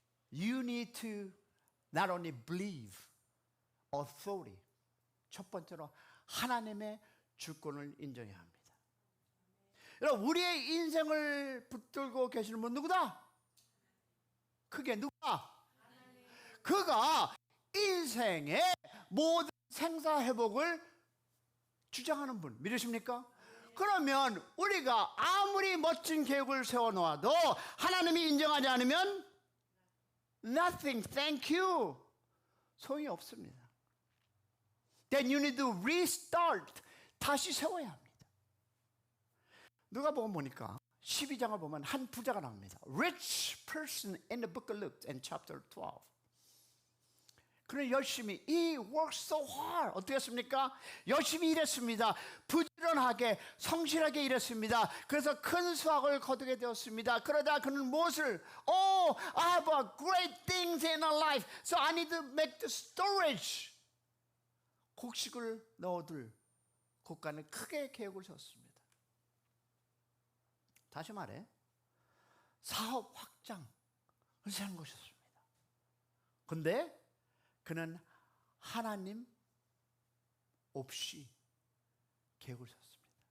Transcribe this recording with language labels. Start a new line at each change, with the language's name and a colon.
English: You need to not only believe authority.
Korean: 첫 번째로 하나님의 주권을 인정해야 합니다. 여러분, 우리의 인생을 붙들고 계시는 분 누구다? 그게 누구다? 그가 인생의 모든 생사회복을 주장하는 분 믿으십니까? 그러면 우리가 아무리 멋진 계획을 세워놓아도 하나님이 인정하지 않으면
English: nothing, thank you,
Korean: 소용이 없습니다.
English: Then you need to restart.
Korean: 다시 세워야 합니다. 누가복음 보니까 12장을 보면 한 부자가 나옵니다.
English: Rich person in the book of Luke in chapter 12.
Korean: 그는 열심히
English: he worked so hard.
Korean: 어떻게 했습니까? 열심히 일했습니다. 부지런하게 성실하게 일했습니다. 그래서 큰 수확을 거두게 되었습니다. 그러다 그는 무엇을
English: I have a great things in my life, so I need to make the storage.
Korean: 곡식을 넣어둘 곳간에 크게 계획을 세웠습니다. 다시 말해 사업 확장을 세운 것이었습니다. 그런데 그는 하나님 없이 계획을 세웠습니다.